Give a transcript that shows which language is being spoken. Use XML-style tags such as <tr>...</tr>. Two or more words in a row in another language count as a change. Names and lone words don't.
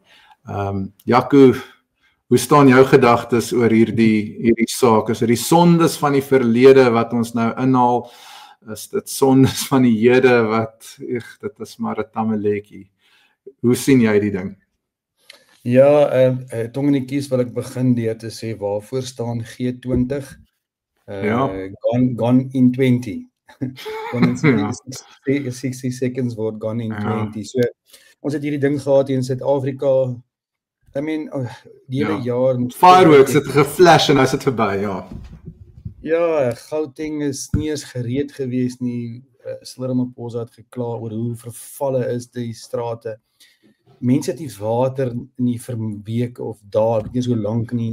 <af>Jaco, hoe staan jou gedagtes oor hierdie saak? Is dit die sondes van die verlede wat ons nou inhaal? Is dit sondes van die hede wat, dit is maar 'n tammeletjie. Hoe sien jy die ding? Ja, tongenetjies wil ek begin deur te sê, waarvoor staan G20?</af> <en>Gone in 20. Gone in 60 seconds word gone in 20.</en> <af>So, ons het hierdie ding gehad in Suid-Afrika.</af> <en>I mean,</en> <af>die hele jaar fireworks het geflash en nou is dit verby, ja. Ja, Gauteng is nie eens gereed gewees nie. Cyril Ramaphosa het gekla oor hoe vervalle is die strate. Mense het nie water nie vir weke of dae, nie so lank nie.</af>